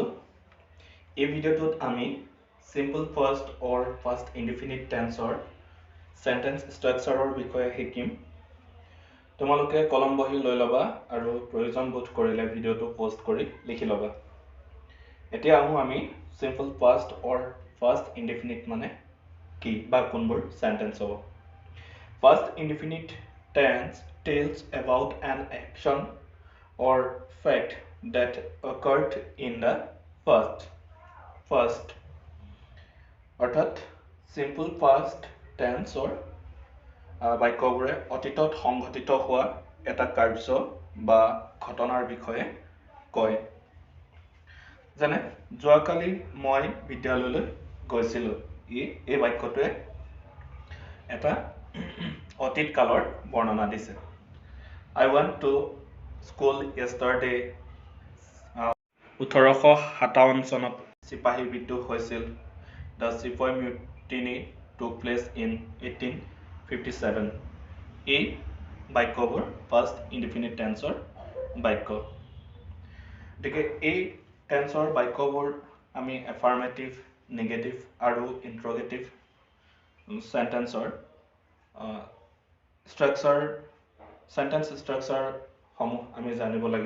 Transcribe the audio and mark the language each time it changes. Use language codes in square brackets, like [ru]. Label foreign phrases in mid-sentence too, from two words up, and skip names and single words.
[as] এই ভিডিঅ'টোত আমি [en] simple first or first indefinite tenseৰ sentence structureৰ [as] বিষয়ে শিকিম। তোমালোকে কলম বহি লৈ লবা আৰু প্ৰয়োজন বোধ কৰিলে ভিডিঅ'টো পোষ্ট কৰি লিখি লবা। এতিয়া আহো আমি [en] simple first or first indefinite [as] মানে কি বা কোনবোৰ সেন্টেন্স হ'ব। [en] First indefinite tense tells about an action or fact that occurred in the first অর্থাৎ simple past tense or [as] বাক্যবোৰে অতীতত সংঘটিত হোৱা এটা কাৰ্য বা ঘটনাৰ বিষয়ে কয়। যেনে যোৱাকালি মই বিদ্যালয়লৈ গৈছিলো। এই বাক্যটোৱে এটা অতীত কালৰ বৰ্ণনা দিছে। [en] I went to school yesterday. [as] 1857 চনত চিপাহী বিদ্ৰোহ হৈছিল। [en] The Sepoy Mutiny took place in 1857. [as] এই বাক্যবোৰ [en] first indefinite tenseৰ [as] বাক্য। গতিকে এই টেন্সৰ বাক্যবোৰ আমি [en] affirmative, negative [as] আৰু [en] interrogative sentenceৰ sentence structure [as] সমূহ আমি জানিব লাগিব।